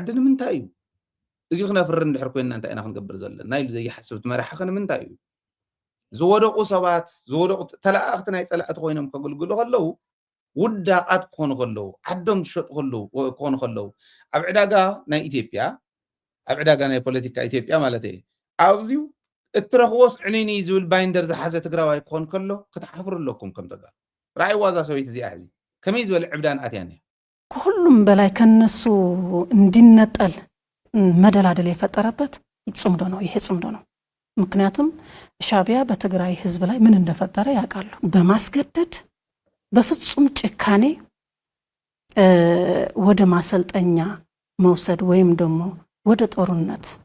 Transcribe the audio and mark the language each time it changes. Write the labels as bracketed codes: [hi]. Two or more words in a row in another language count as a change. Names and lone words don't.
[ti] ንምንታይ እዩ እዚ ክነፍሪ እንድሕር ኮይንና እንታይ ኢና ክንገብር ዘለና ኢሉ ዘይሓስብ ትመራሒ ንምንታይ እዩ ዝወደቁ ሰባት ዝወደቁ ተላእኽቲ ናይ ፀላእቲ ኮይኖም ከገልግሉ ከለዉ ውዳቃት ክኾኑ ከለዉ ዓዶም ዝሸጡ ክኾኑ ከለዉ ኣብ ዕዳጋ ናይ ኢትዮጵያ ኣብ ዕዳጋ ናይ ፖለቲካ ኢትዮጵያ ማለት እዩ ኣብዚዩ እትረኽቦስ ዕኒኒ ዝብል ባይንደር ዝሓዘ ትግራዋይ ክኾን ከሎ ክትሓፍሩ ኣለኩም ከም ተጋር ራእይ ዋዛ ሰበይት እዚኣ ሕዚ ከመይ ዝበለ ዕብዳን ኣትያን እያ [am] ከሁሉም በላይ ከነሱ እንዲነጠል መደላደል የፈጠረበት ይጽምዶ ነው ይሄ ጽምዶ ነው ምክንያቱም ሻዕቢያ በትግራይ ህዝብ ላይ ምን እንደፈጠረ ያውቃሉ በማስገደድ በፍጹም ጭካኔ ወደ ማሰልጠኛ መውሰድ ወይም ደግሞ ወደ ጦርነት